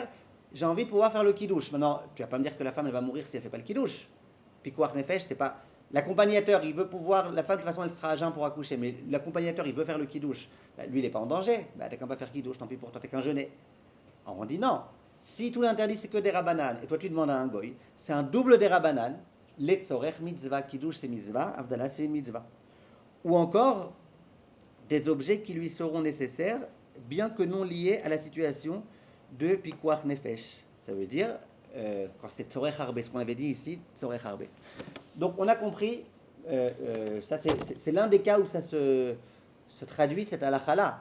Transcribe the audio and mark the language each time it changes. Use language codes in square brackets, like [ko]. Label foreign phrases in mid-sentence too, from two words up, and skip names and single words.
[fr] J'ai envie de pouvoir faire le kiddush. Maintenant, tu vas pas me dire que la femme elle va mourir si elle fait pas le kiddush. [he] פיקוח נפש, [fr] c'est pas... L'accompagnateur, il veut pouvoir... La femme, de toute façon, elle sera à jeun pour accoucher, mais l'accompagnateur, il veut faire le kiddush. Lui, il n'est pas en danger. T'as qu'à pas faire kiddush, tant pis pour toi, t'es qu'un jeûner. Alors on dit non. Si tout l'interdit, c'est que des rabanan, et toi tu demandes à un goy, c'est un double des rabanan. [he] לצורך מצוה, קידוש c'est מצוה, הבדלה c'est mitzvah. [fr] Ou encore, des objets qui lui seront nécessaires, bien que non liés à la situation de [he] פיקוח נפש. [fr] Ça veut dire, quand c'est [he] צורך הרבה, [fr] ce qu'on avait dit ici, [he] צורך הרבה. [fr] Donc on a compris, ça c'est l'un des cas où ça se traduit, cette halakha-là.